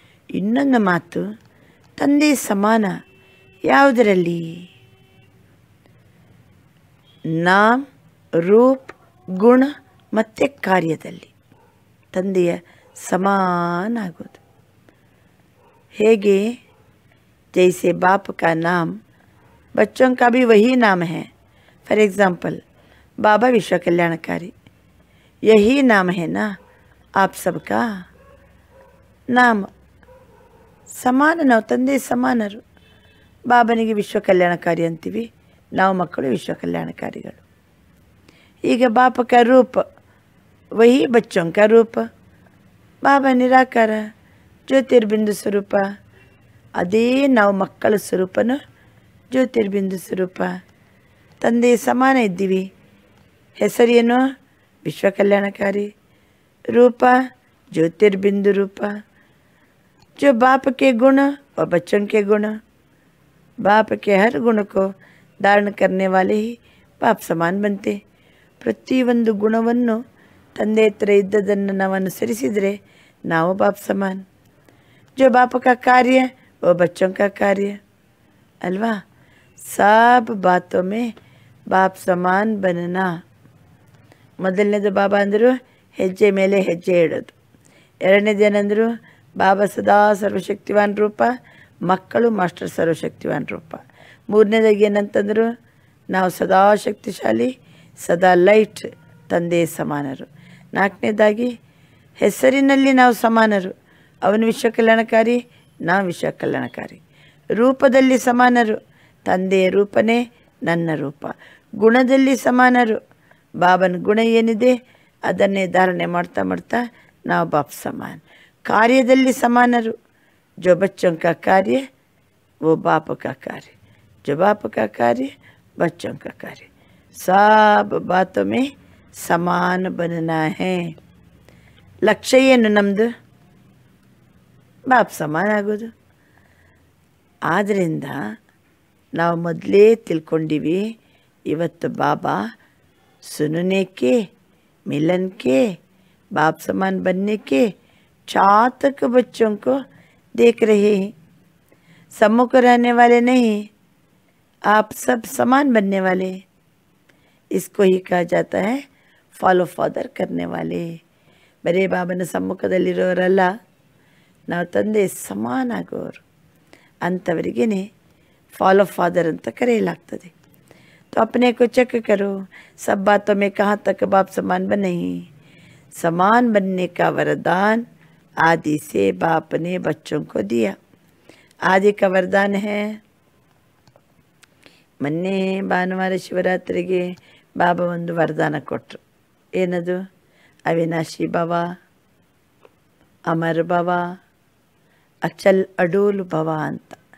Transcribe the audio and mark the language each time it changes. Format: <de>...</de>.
<kn>ಇನ್ನೊಂದು ಮಾತು, ತಂದೆ ಸಮಾನ ಯಾವುದರಲ್ಲಿ? ನಾಮ್, ರೂಪ್, ಗುಣ ಮತ್ತು ಕಾರ್ಯದಲ್ಲಿ ತಂದೆಯ ಸಮಾನ ಆಗೋದು. ಹೇಗೆ?</kn> <hi>जैसे बाप का नाम बच्चों का भी वही नाम है.</hi> <en>for example</en> <hi>बाबा विश्व कल्याणकारी, यही नाम है ना आप सबका नाम.</hi> <kn>ಸಮಾನ, ನಾವು ತಂದೆ ಸಮಾನರು. ಬಾಬನಿಗೆ ವಿಶ್ವ ಕಲ್ಯಾಣಕಾರಿ ಅಂತೀವಿ, ನಾವು ಮಕ್ಕಳು ವಿಶ್ವ ಕಲ್ಯಾಣಕಾರಿಗಳು. ಈಗ</kn> <hi>ಬಾಪ का रूप वही बच्चों का रूप.</hi> <kn>ಬಾಬಾ ನಿರಾಕಾರ ಜ್ಯೋತಿರ್ಬಿಂದು ಸ್ವರೂಪ, ಅದೇ ನಾವು ಮಕ್ಕಳ ಸ್ವರೂಪನೂ ಜ್ಯೋತಿರ್ಬಿಂದು ಸ್ವರೂಪ. ತಂದೆ ಸಮಾನ ಇದ್ದೀವಿ. ಹೆಸರೇನು? ವಿಶ್ವ ಕಲ್ಯಾಣಕಾರಿ.</kn> <hi>ರೂಪ ज्योतिर्बिंदु रूप. जो बाप के गुण और बच्चों के गुण, बाप के हर गुण को धारण करने वाले ही बाप समान बनते.</hi> <kn>ಪ್ರತಿಯೊಂದು ಗುಣವನ್ನು ತಂದೆ ಹತ್ರ ಇದ್ದದನ್ನು ನಾವು ಅನುಸರಿಸಿದರೆ ನಾವು ಬಾಪ್ ಸಮಾನ್.</kn> <hi>जो बाप का कार्य वो बच्चों का कार्य, अल्वा. सब बातों में बाप समान बनना.</hi> <kn>ಮೊದಲನೇದು ಬಾಬಾ ಅಂದರು ಹೆಜ್ಜೆ ಮೇಲೆ ಹೆಜ್ಜೆ ಇಡೋದು. ಎರಡನೇದೇನೆಂದರು ಬಾಬಾ ಸದಾ ಸರ್ವಶಕ್ತಿವಾನ್ ರೂಪ, ಮಕ್ಕಳು ಮಾಸ್ಟರ್ ಸರ್ವಶಕ್ತಿವಾನ್ ರೂಪ. ಮೂರನೇದಾಗಿ ಏನಂತಂದರು ನಾವು ಸದಾ ಶಕ್ತಿಶಾಲಿ, ಸದಾ ಲೈಟ್, ತಂದೆ ಸಮಾನರು. ನಾಲ್ಕನೇದಾಗಿ ಹೆಸರಿನಲ್ಲಿ ನಾವು ಸಮಾನರು, ಅವನು ವಿಶ್ವ ಕಲ್ಯಾಣಕಾರಿ, ನಾವು ವಿಶ್ವ ಕಲ್ಯಾಣಕಾರಿ. ರೂಪದಲ್ಲಿ ಸಮಾನರು, ತಂದೆಯ ರೂಪನೇ ನನ್ನ ರೂಪ. ಗುಣದಲ್ಲಿ ಸಮಾನರು, ಬಾಬನ ಗುಣ ಏನಿದೆ ಅದನ್ನೇ ಧಾರಣೆ ಮಾಡ್ತಾ ಮಾಡ್ತಾ ನಾವು ಬಾಪ್ ಸಮಾನ್. ಕಾರ್ಯದಲ್ಲಿ ಸಮಾನರು,</kn> <hi>जो बच्चों का कार्य वो बाप का कार्य, जो बाप का कार्य बच्चों का कार्य. सब बातों में समान बनना है.</hi> <kn>ಲಕ್ಷ್ಯ ಏನು ನಮ್ಮದು? ಬಾಪ್ ಸಮಾನ ಆಗೋದು. ಆದ್ದರಿಂದ ನಾವು ಮೊದಲೇ ತಿಳ್ಕೊಂಡಿವಿ, ಇವತ್ತು</kn> <hi>ಬಾಬಾ सुनने के, मिलन के, बाप समान बनने के चातक बच्चों को देख रहे हैं. सम्मुख रहने वाले नहीं, आप सब समान बनने वाले. इसको ही कहा जाता है फॉलो फादर करने वाले.</hi> <kn>ಬರೀ ಬಾಬನ ಸಮ್ಮುಖದಲ್ಲಿರೋರಲ್ಲ, ನಾವು ತಂದೆ ಸಮಾನ ಆಗೋರು. ಅಂಥವರಿಗೇ ಫಾಲೋ ಫಾದರ್ ಅಂತ ಕರೆಯಲಾಗ್ತದೆ.</kn> <hi>तो अपने को चेक करो, सब बातों में कहाँ तक बाप समान बने. समान बनने का वरदान आदि से बाप ने बच्चों को दिया. आदि का वरदान है.</hi> <kn>ಮೊನ್ನೆ ಭಾನುವಾರ ಶಿವರಾತ್ರಿಗೆ ಬಾಬಾ ಒಂದು ವರದಾನ ಕೊಟ್ಟರು. ಏನದು? ಅವಿನಾಶಿ ಭವ, ಅಮರ್ ಭವ, ಅಚಲ್ ಅಡೋಲ್ ಭವ ಅಂತ.</kn>